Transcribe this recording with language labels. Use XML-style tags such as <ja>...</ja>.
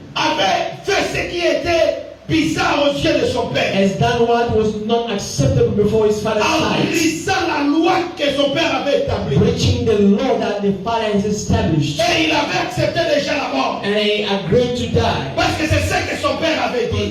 <fr>avait fait ce qui était bizarre aux yeux de son père,</fr> <en>has done what was not acceptable before his father's</en> <fr>en</fr> <en>sight,</en> <fr>brisant la loi que son père avait établie.</fr> <en>breaching the law that the father has established.</en> <fr>Et il avait accepté déjà la mort.</fr> <en>And he agreed to die.</en> <fr>Parce que c'est ce que son père avait dit.</fr>